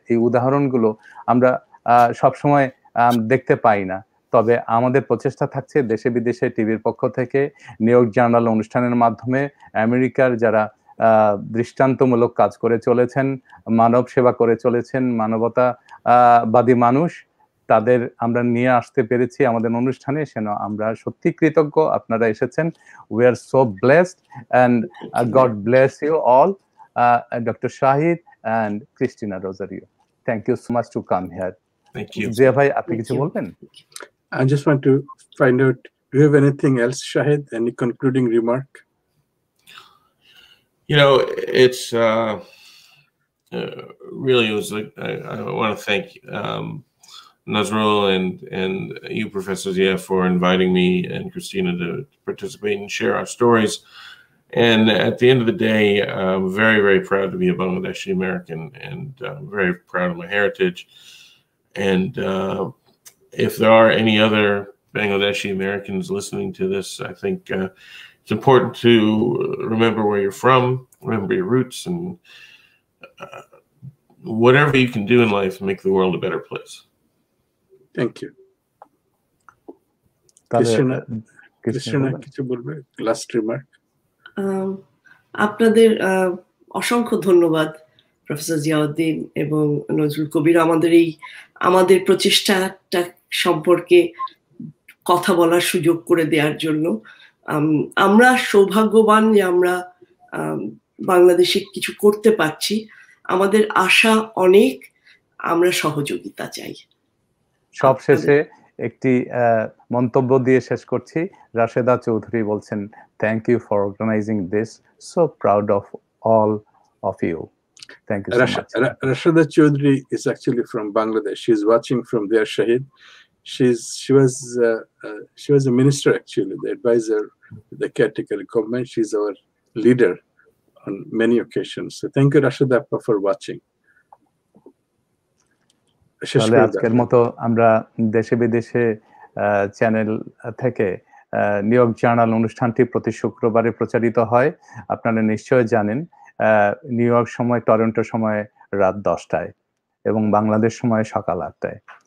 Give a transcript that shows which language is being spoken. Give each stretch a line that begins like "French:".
Bangla: এই উদাহরণগুলো আমরা সবসময় দেখতে পাই না, তবে আমাদের প্রচেষ্টা থাকছে দেশে বিদেশে টিভির পক্ষ থেকে নিউ ইয়র্ক জার্নাল অনুষ্ঠানের মাধ্যমে আমেরিকার যারা দৃষ্টান্তমূলক কাজ করে চলেছেন, মানব সেবা করে চলেছেন, মানবতাবাদী মানুষ, তাদের আমরা নিয়ে আসতে পেরেছি আমাদের অনুষ্ঠানে। সেন আমরা সত্যি কৃতজ্ঞ আপনারা এসেছেন।
English: We are so blessed and God bless you all, doctor Shahid and Christina Rosario. Thank you so much to come here. Thank you.
Bangla: Zia ভাই, আপনি কিছু বলবেন?
English: I just want to find out, do you have anything else, Shahid? Any concluding remark? You know, it's really, it was like, I want to thank Nazrul and you, Professor Zia, for inviting me and Christina to participate and share our stories. And at the end of the day, I'm very, very proud to be a Bangladeshi American, and very proud of my heritage. And if there are any other Bangladeshi Americans listening to this, I think it's important to remember where you're from, remember your roots, and whatever you can do in life, make the world a better place. Thank you.
Bangla: Christina, কিছু বলবে?
English: Last remark.
Bangla: আপনাদের অসংখ্য ধন্যবাদ professor Ziauddin এবং নজরুল কবির আমাদের প্রচেষ্টাটা সম্পর্কে কথা বলার সুযোগ করে দেওয়ার জন্য। আমরা সৌভাগ্যবান যে আমরা বাংলাদেশে কিছু করতে পারছি। আমাদের আশা অনেক, আমরা সহযোগিতা চাই। সবশেষে একটি মন্তব্য দিয়ে শেষ করছি।
English: রাশেদা চৌধুরী বলছেন, thank you for organising this, so proud of all of you. Thank you so much. Rashida Chaudhary is actually from Bangladesh. She's watching from there, Shahid. She was a minister, actually, the advisor to the caretaker government. She's our leader on many occasions. So thank you, Rashida, for watching.
Bangla: আজকের মতো আমরা দেশে বিদেশে channel থেকে new York journal অনুষ্ঠানটি প্রতি শুক্রবারে প্রচারিত হয়। আপনারা নিশ্চয় জানেন, নিউ ইয়র্ক সময়, টরন্টো সময় রাত 10টায় এবং বাংলাদেশ সময় সকাল 8টায়।